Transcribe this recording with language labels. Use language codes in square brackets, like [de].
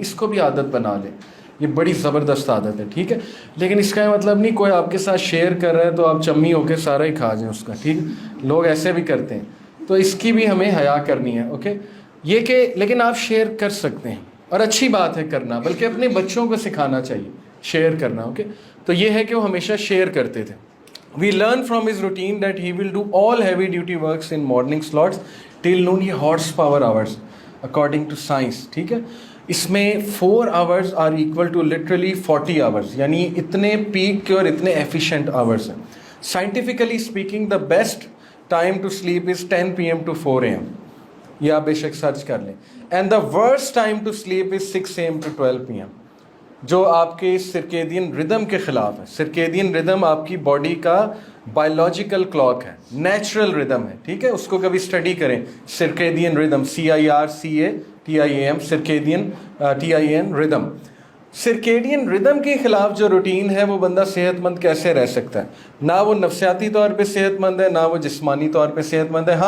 [ur] اس کو بھی عادت بنا لیں, یہ بڑی زبردست عادت ہے. ٹھیک ہے, لیکن اس کا مطلب نہیں کوئی آپ کے ساتھ شیئر کر رہا ہے تو آپ چمی ہو کے سارا ہی کھا جائیں اس کا. ٹھیک, لوگ ایسے بھی کرتے ہیں, تو اس کی بھی ہمیں حیا کرنی ہے. اوکے, یہ کہ لیکن آپ شیئر کر سکتے ہیں, اور اچھی بات ہے کرنا, بلکہ اپنے بچوں کو سکھانا چاہیے شیئر کرنا. اوکے, تو یہ ہے کہ وہ ہمیشہ شیئر کرتے تھے. [en] We learn from his routine that he will do all heavy duty works in morning slots till noon. [ur] یہ horse power hours [en] according to science. [ur] ٹھیک ہے, اس میں [en] 4 hours are equal to literally 40 hours, [ur] یعنی اتنے pack کے اور اتنے efficient hours ہیں. [en] Scientifically speaking, the best time to sleep is 10 PM to 4 AM. [ur] یہ آپ بے شک سرچ کر لیں. [en] And the worst time to sleep is 6 AM to 12 PM, [ur] جو آپ کے سرکیڈین ردم کے خلاف ہے. سرکیڈین ردم آپ کی باڈی کا بایولوجیکل کلاک ہے, نیچرل ردم ہے. ٹھیک ہے, اس کو کبھی اسٹڈی کریں, سرکیڈین ردم, CIRCATIAM, سرکیڈین TIN ردم. سرکیڈین ردم کے خلاف جو روٹین ہے وہ بندہ صحت مند کیسے رہ سکتا ہے؟ نہ وہ نفسیاتی طور پہ صحت مند ہے, نہ وہ جسمانی طور پہ صحت مند ہے.